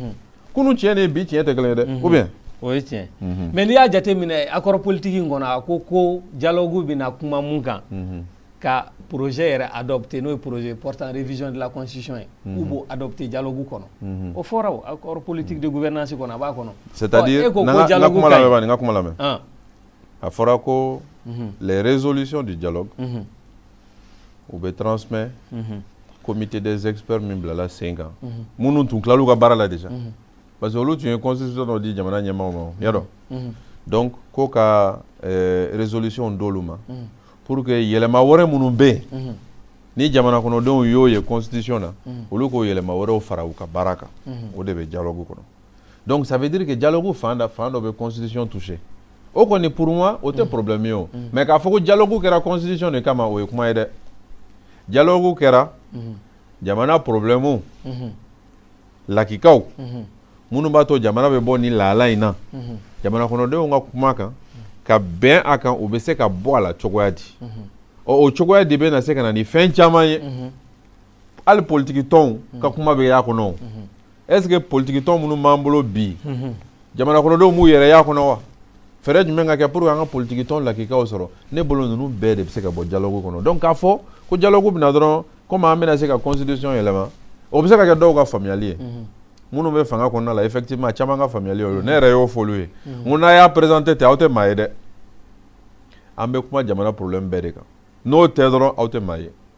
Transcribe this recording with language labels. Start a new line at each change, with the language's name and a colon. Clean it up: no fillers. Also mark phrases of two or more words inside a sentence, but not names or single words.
Bambara: Kunun tiɲɛ ni bi tiɲɛ tɛ kelen ye dɛ
French: ou bien.
Bambara: O ye tiɲɛ mais n'i y'a jateminɛ
French: accord politique
Bambara: in kɔnɔ a ko dialogue bɛna kuma mun kan ka projet yɛrɛ adopté n'o ye
French: projet portant révision de la constitution
Bambara: ye u b'o adopté dialogue kɔnɔ o fɔra o
French: accord politique de gouvernance
Bambara: kɔnɔ a b'a kɔnɔ.
French: C'est-à-dire
Bambara: n ka kuma lamɛn n ka kuma lamɛn a fɔra ko
French: les résolutions du dialogue
Bambara: u bɛ transmettre
French: comité des experts
Bambara: min bilala sen kan minnu tun tilal'u ka baara la
French: déjà parce que
Bambara: olu tun ye constitution dɔ di jamana ɲɛmaaw ma y'a dɔn donc ko ka résolution d'olu ma pour que yɛlɛma wɛrɛ minnu bɛ yen ni jamana kɔnɔdenw y'o ye constitution na olu k'o yɛlɛma wɛrɛw fara u ka baara kan o de bɛ dialogue kɔnɔ
French: donc ça veut dire que
Bambara: dialogue fan dɔ bɛ constitution touché o kɔni
French: pour moi
Bambara: o tɛ problème ye o mais k'a fɔ ko dialogue kɛra constitution de kama o ye kuma ye dɛ dialogue kɛra jamana problème lakikaw minnu b'a to jamana bɛ bɔ ni lahala in na jamana kɔnɔdenw ka kuma kan ka bɛn a kan u bɛ se ka bɔ a la cogoya di o cogoya de bɛ na se ka na ni fɛn caman ye hali politiki tɔnw ka kuma bɛ y'a kɔnɔ
French: est ce que
Bambara: politiki tɔn minnu b'an bolo bi jamana kɔnɔdenw b'u yɛrɛ y'a kɔnɔ wa fɛɛrɛ jumɛn ka kɛ
French: pour que
Bambara: an ka politiki tɔn lakikaw sɔrɔ ne bolo ninnu bɛɛ de bɛ se ka bɔ dialogue kɔnɔ donc k'a fɔ ko dialogue bɛna dɔrɔn komi an bɛna se ka constitution yɛlɛma o bɛ se ka kɛ dɔw ka faamuyali ye minnu bɛ fanga kɔnɔna la effectivement caman ka faamuyali y'o ye ne yɛrɛ y'o fɔ olu ye n ko n'a y'a présenté ten aw tɛ maa ye dɛ an bɛ kuma jamana problème bɛɛ de kan n'o tɛ dɔrɔn aw tɛ maa ye